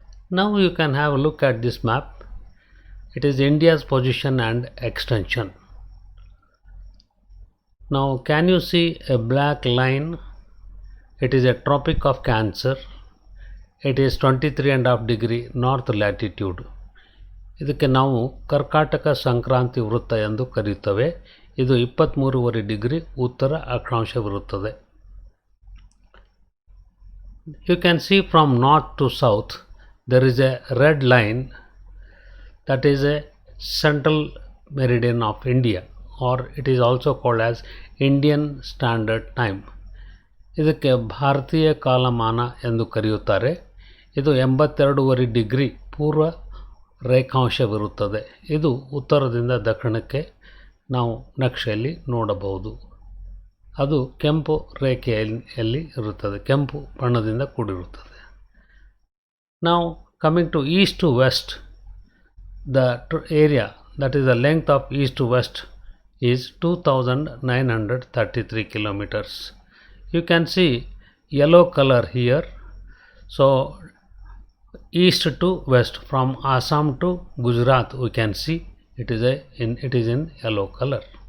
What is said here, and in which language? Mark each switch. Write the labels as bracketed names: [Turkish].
[English] Now you can have a look at this map. It is India's position and extension. Now can you see a black line? It is a Tropic of Cancer. It is 23.5 degree north latitude. [Kannada] ಇದಕ್ಕೆ ನಾವು ಕರ್ಕಾಟಕ ಸಂಕ್ರಾಂತಿ ವೃತ್ತ ಎಂದು ಕರೆಯುತ್ತೇವೆ. ಇದು 23.5 degree ಉತ್ತರ ಅಕ್ಷಾಂಶವಿರುತ್ತದೆ. [English] You can see from north to south there is a red line, that is a central meridian of India, or it is also called as Indian Standard Time. [Kannada] ಇದಕ್ಕೆ ಭಾರತೀಯ ಕಾಲಮಾನ ಎಂದು ಕರೆಯುತ್ತಾರೆ. ಇದು 82.5 ಡಿಗ್ರಿ ಪೂರ್ವ ರೇಖಾಂಶವಿರುತ್ತದೆ. ಇದು ಉತ್ತರದಿಂದ ದಕ್ಷಿಣಕ್ಕೆ ನಾವು ನಕ್ಷೆಯಲ್ಲಿ ನೋಡಬಹುದು. ಅದು ಕೆಂಪು ರೇಖೆಯಲ್ಲಿ ಇರುತ್ತದೆ, ಕೆಂಪು ಬಣ್ಣದಿಂದ ಕೂಡಿರುತ್ತದೆ. [English] Now coming to east to west, the area, that is the length of east to west is 2933 kilometers. You can see yellow color here. So east to west, from Assam to Gujarat, we can see it is in yellow color.